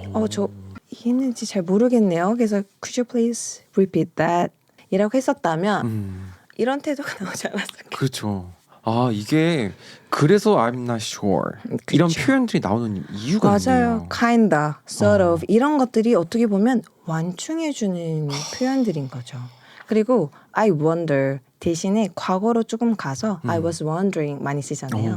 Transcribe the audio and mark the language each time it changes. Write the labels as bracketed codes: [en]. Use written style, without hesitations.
[ko] 저 이해했는지 잘 모르겠네요. 그래서 [en] could you please repeat that? [ko] 이라고 했었다면 이런 태도가 나오지 않았을까. 그렇죠. 아, 이게 그래서 [en] I'm not sure [ko] 이런 그쵸. 표현들이 나오는 이유가 맞아요. 있네요. kinda, sort of 이런 것들이 어떻게 보면 완충해주는 표현들인 거죠. 그리고 [en] I wonder [ko] 대신에 과거로 조금 가서 [en] I was wondering [ko] 많이 쓰잖아요.